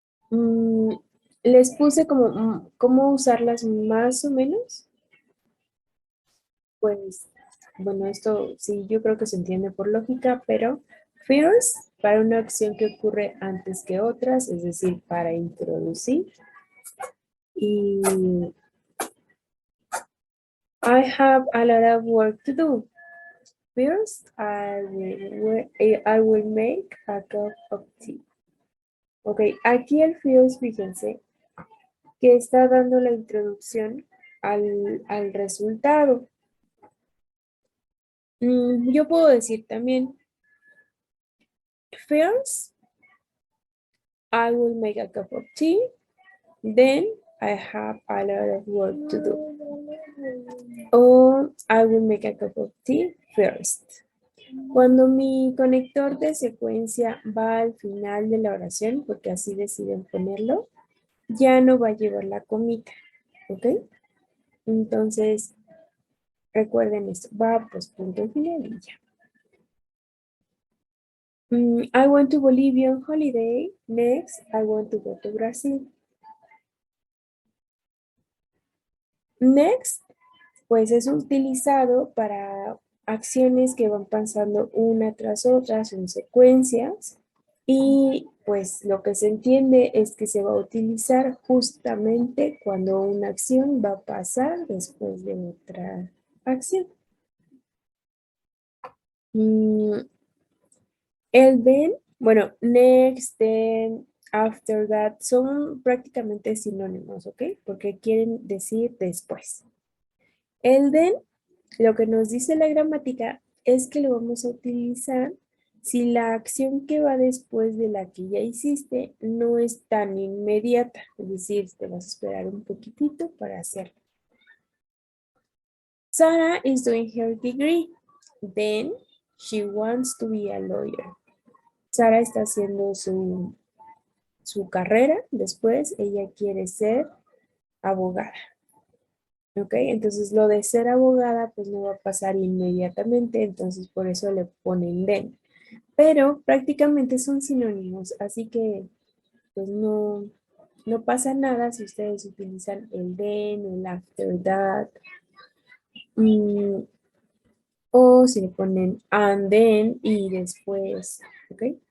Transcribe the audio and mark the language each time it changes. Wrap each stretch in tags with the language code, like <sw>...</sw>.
<es>Mm, les puse como cómo usarlas más o menos. Pues, bueno, esto sí, yo creo que se entiende por lógica, pero First, para una acción que ocurre antes que otras, es decir, para introducir.</es> <en>Y I have a lot of work to do. First, I will make a cup of tea.</en> <es>Ok, aquí el first, fíjense, que está dando la introducción al resultado. Yo puedo decir también,</es> <en>first, I will make a cup of tea. Then I have a lot of work to do. Or I will make a cup of tea first.</en> <es>Cuando mi conector de secuencia va al final de la oración, porque así deciden ponerlo, ya no va a llevar la comita, ¿ok? Entonces, recuerden esto, va pues punto final y ya.</es> <en>I went to Bolivia on holiday. Next, I want to go to Brazil.</en> <es>Next, pues es utilizado para acciones que van pasando una tras otra, son secuencias. Y pues lo que se entiende es que se va a utilizar justamente cuando una acción va a pasar después de otra acción. El then, bueno, next, then, after that, son prácticamente sinónimos, ¿ok? Porque quieren decir después. El then, lo que nos dice la gramática es que lo vamos a utilizar si la acción que va después de la que ya hiciste no es tan inmediata. Es decir, te vas a esperar un poquitito para hacerlo.</es> <en>Sarah is doing her degree. Then she wants to be a lawyer.</en> <es>Sara está haciendo su carrera, después ella quiere ser abogada. ¿Ok? Entonces lo de ser abogada pues no va a pasar inmediatamente, entonces por eso le ponen then. Pero prácticamente son sinónimos, así que pues no pasa nada si ustedes utilizan el then, el after that, o si le ponen and then y después, ¿ok?</es>